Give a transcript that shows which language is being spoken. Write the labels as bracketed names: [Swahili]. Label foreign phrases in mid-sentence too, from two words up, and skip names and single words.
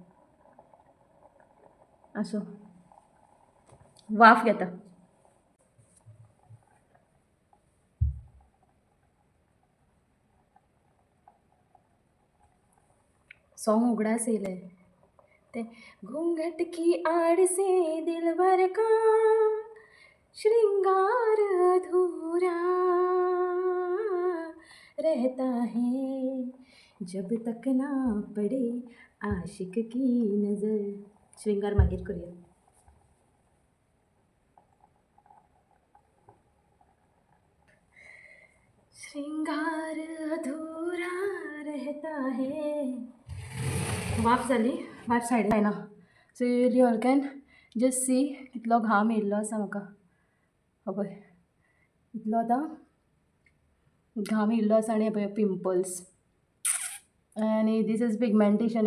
[Konkani] आसूं, वाफ घेता. सॉन्ग उगडास येयलें तें [Hindi] घूंघट की आड़ से दिलबर का श्रृंगार अधूरा रहता है जब तक ना पड़े आशिक की नजर. [Konkani] श्रृंगार मागीर करूया. [Hindi] श्रृंगार अधूरा रहता है. [Konkani] वाफ जाली. वाफ सायडीन जायना. [English] so you all can just see [Konkani] कितलो घाम येयल्लो आसा म्हाका. पळय इतलो आतां घाम येयल्लो आसा आनी पळय पिंपल्स आनी [English] this is pigmentation.